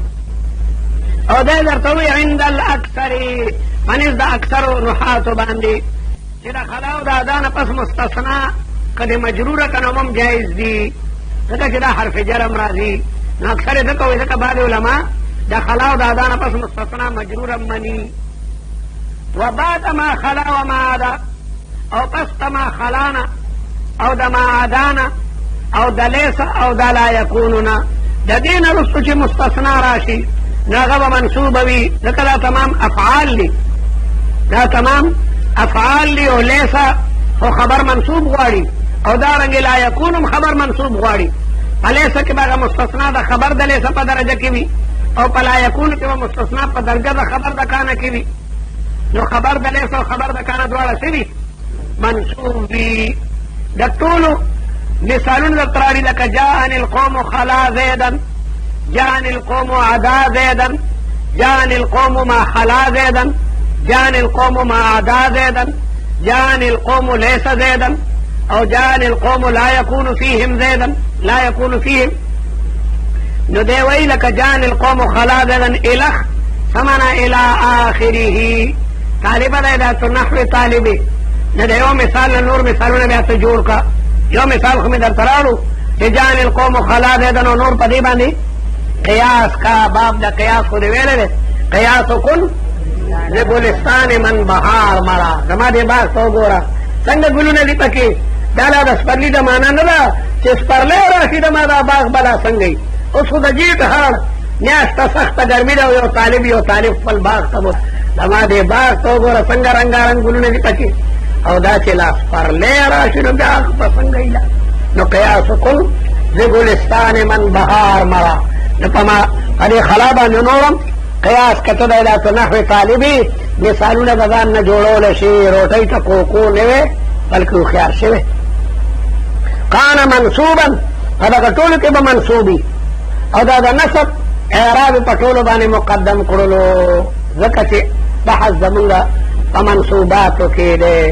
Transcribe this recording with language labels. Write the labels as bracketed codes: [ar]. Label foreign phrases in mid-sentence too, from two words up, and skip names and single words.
[ps] او دی درته وایي [ar] عند الاکثر، [ps] منځ د اکثرو نحاتو باندې چې د خلا او د ادا نه پس مستثنا که د مجروره که نو هم جایز دي، ځکه چې دا حرف جر هم راځي. نو اکثر یې ځکه وایي ځکه بعضې علما د خلا او د ادا نه پس مستثنا مجروره مني. [ar] و بعد ما خلا و ما عدا، [ps] او پس د ما خلانا او د ما عدانا او د لیس او د لا یکونونا، د دې نه وروستو چې مستثنا راشي نو هغه به منصوبه وي، ځکه دا تمام افعال دي، دا تمام افعال دي. او لیسه خو خبر منصوب غواړي، او دارنګې [ar] لا یکون [ps] هم خبر منصوب غواړي. په لیسه کې به هغه مستثنا د خبر د لیسه په درجه کې وي، او په [ar] لا یکون [ps] کې به مستثنا په درجه د خبر د کانه کې وي. نو خبر د لیسه او خبر د کانه دواړه څه وي؟ منصوب وي. د ټولو مثالونه درته راړي، لکه [ar] جاءني القوم خلا زیدا، جاءني القوم عدا زیدا، جاءني القوم ما خلا زیدا، جاءني القوم ما عدا زیدا، جاءني القوم ليس زيدا، [ps] او [ar] جاءني القوم لا يكون فيهم زيدا، لا يكون فيهم. [ps] نو دی وی لکه [ar] جاءني القوم خلا زيدا الخ [ps] سمنا [ar] الى آخره. [ps] طالبه دی دا نحو طالبي، نو د یو مثال نور مثالونه بیا ته جوړ کا. یو مثال خو مې درته راوړو چې [ar] جاءني القوم خلا زيدا، [ps] نو نور په دې باندې قیاس کا، باب د قیاس خو دې ویلی دی، [fa] قیاس کن لګلستان من بهار مرا، [ps] زما دې باغ ته وګوره څنګه ګلونه دي پکې. دا لا د سپرلي د معنا نه ده چې سپرلی راشي د ما دا باغ بلا څنګه وي. اوس خو د جیټ هاړ میاشته سخته ګرمي ده، یو طالب خپل باغ ته زما دې باغ ته وګوره څنګه رنګارنګ ګلونه دي پکې، او دا چې لا سپرلی راشي نو بیا به څنګه وي. [fa] نو قیاس کن لګلستان من بهار مرا، [ps] نو په دې خلا باندې نورم قیاس کته دی دا ته نحو طالبي مثالونه د ځان نه جوړولی شي، روټۍ ته کوکو نه وی بلکې هوښیار شوی. [ar] کان منصوبا [ps] په دغه ټولو کې به منصوبي، او دا د نصب اعراب په ټولو باندې مقدم کړلو، ځکه چې بحث زمونږ په منصوباتو کې دی.